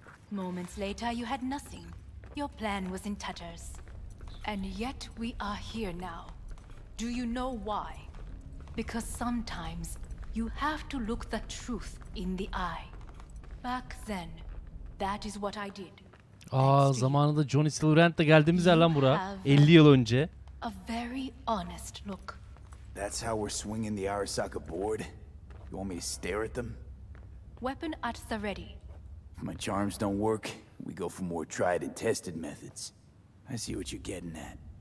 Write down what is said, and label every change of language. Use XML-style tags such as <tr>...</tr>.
<en>Moments later, you had nothing. Your plan was in tatters. And yet we are here now. Do you know why? Because sometimes you have to look the truth in the eye. Back then, that is what I did.</en> <tr>Zamanında Johnny Silverhand'le geldiğimiz yer lan bura. 50 yıl önce.</tr> <en>A very honest look. That's how we're swinging the Arasaka board? You want me to stare at them? Weapon at the ready. If my charms don't work, we go for more tried and tested methods. I see what you're getting at.</en>